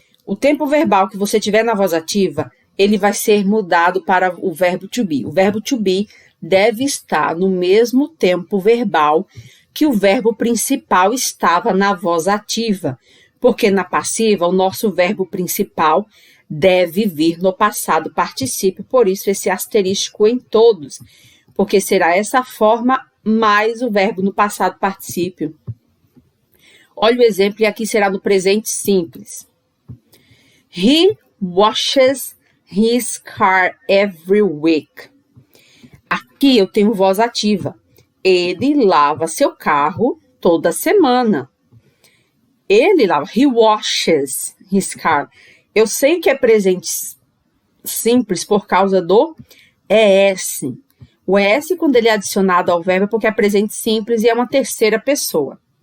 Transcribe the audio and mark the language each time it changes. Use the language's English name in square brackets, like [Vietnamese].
[Portuguese] O tempo verbal que você tiver na voz ativa, ele vai ser mudado para o verbo to be. O verbo to be deve estar no mesmo tempo verbal que o verbo principal estava na voz ativa, porque na passiva o nosso verbo principal deve vir no passado particípio, por isso esse asterístico em todos, porque será essa forma mais o verbo no passado particípio. Olha o exemplo, e aqui será no presente simples. [English] He washes his car every week. [Portuguese] Aqui eu tenho voz ativa. Ele lava seu carro toda semana. Ele lava. [English] He washes his car. [Portuguese] Eu sei que é presente simples por causa do ES. O ES, quando ele é adicionado ao verbo, é porque é presente simples e é uma terceira pessoa.